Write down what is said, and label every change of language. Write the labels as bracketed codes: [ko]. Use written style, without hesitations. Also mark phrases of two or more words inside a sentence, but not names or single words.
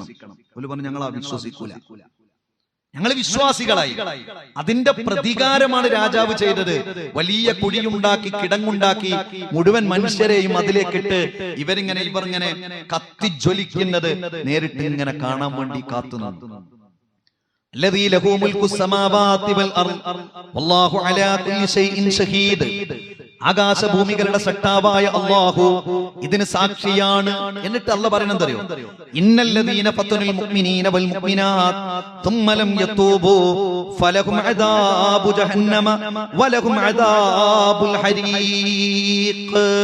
[ml] ഒരു പറഞ്ഞു ഞങ്ങൾ അവിശ്വസിക്കൂല, ഞങ്ങൾ വിശ്വാസികളായി. അതിന്റെ പ്രതികാരമാണ് രാജാവ് ചെയ്തത്. വലിയ കുഴിയുണ്ടാക്കി, കിടങ്ങുണ്ടാക്കി, മുഴുവൻ മനുഷ്യരെയും അതിലേക്കിട്ട് ഇവരിങ്ങനെ കത്തിജ്വലിക്കുന്നത് നേരിട്ട് ഇങ്ങനെ കാണാൻ വേണ്ടി കാത്തുനിന്നു. [ar] الذي له ملك السماوات والارض والله على كل شيء شهيد, [ml] ആകാശഭൂമികളുടെ സട്ടാവായ അല്ലാഹു ഇതിന് സാക്ഷിയാണ്. എന്നിട്ട് അല്ലാഹു പറയുന്നത് അറിയോ? [ar] إن الذين فتنوا المؤمنين والمؤمنات ثم لم يتوبوا فلهم عذاب جهنم ولهم عذاب الحريق.